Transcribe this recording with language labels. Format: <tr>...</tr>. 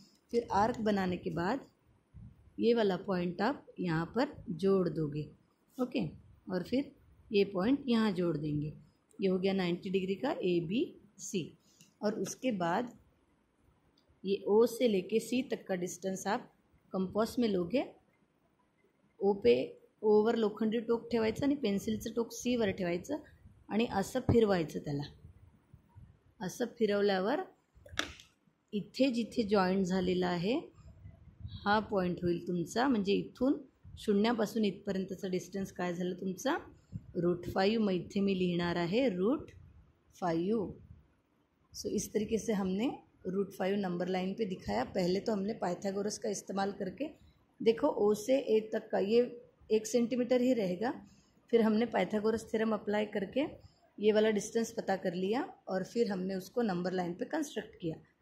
<hi>फिर आर्क बनाने के बाद ये वाला पॉइंट आप यहाँ पर जोड़ दोगे। ओके, और फिर ये पॉइंट यहाँ जोड़ देंगे। ये हो गया 90 डिग्री का ABC। और उसके बाद ये O से लेके C तक का डिस्टेंस आप कंपास में लोगे।</hi> <mr>O पे ओवर लोखंडी टोक ठेवायचं आणि पेन्सिलचं टोक C वर ठेवायचं आणि असं फिरवायचं त्याला। असं फिरवल्यावर इथे जिथे जॉईंट झालेला आहे हा पॉईंट होईल तुमचा, म्हणजे इथून शून्यापासून इथपर्यंतचा डिस्टेंस काय झालं तुमचा √5। मग इथे मी लिहिणार आहे √5।</mr> <hi>सो इस तरीके से हमने √5 नंबर लाइन पे दिखाया। पहले तो हमने पाइथागोरस का इस्तेमाल करके देखो O से A तक का ये 1 सेंटीमीटर ही रहेगा। फिर हमने पाइथागोरस थ्योरम अप्लाई करके ये वाला डिस्टेंस पता कर लिया और फिर हमने उसको नंबर लाइन पे कंस्ट्रक्ट किया।</hi>